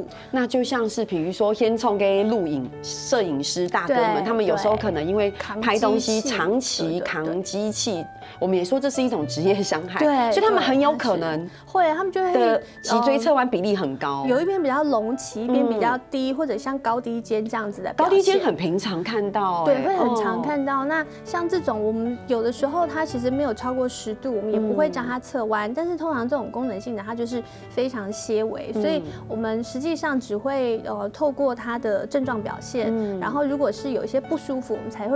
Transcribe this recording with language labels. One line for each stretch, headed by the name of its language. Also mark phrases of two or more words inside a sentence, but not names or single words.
Chinese: 那就像是比如說先從給錄影攝影師大哥們，他們有時候可能因為拍東西長期扛機器，我們也說這是一種職業傷害，對，所以他們很有可能會，他們就會脊椎側彎比例很高，有一邊比較隆起，一邊比較低，或者像高低肩這樣子的表現。高低肩很平常看到，對，會很常看到。那像這種我們有的時候它其實沒有超過10度，我們也不會叫它側彎，但是通常這種功能性的它就是非常些微，所以我們實際上只會透過它的症狀表現，然後如果是有一些不舒服，我們才會需要去比較積極的去處理這個問題。